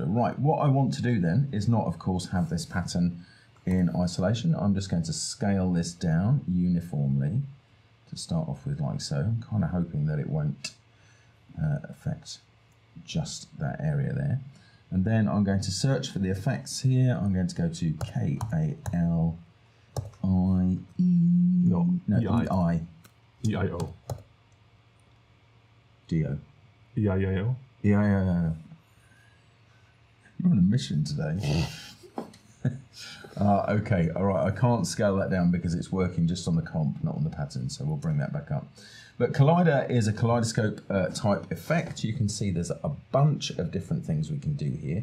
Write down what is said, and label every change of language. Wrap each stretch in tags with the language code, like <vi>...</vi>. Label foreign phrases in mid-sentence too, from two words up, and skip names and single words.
<en>Right, what I want to do then is not, of course, have this pattern in isolation. I'm just going to scale this down uniformly to start off with, like so. I'm kind of hoping that it won't affect just that area there. And then I'm going to search for the effects here. I'm going to go to K-A-L-I-E. No, E-I. E-I-O. D-O. E-I-O. E-I-O. You're on a mission today. Okay, all right. I can't scale that down because it's working just on the comp, not on the pattern, so we'll bring that back up. But Collider is a kaleidoscope type effect. You can see there's a bunch of different things we can do here.</en>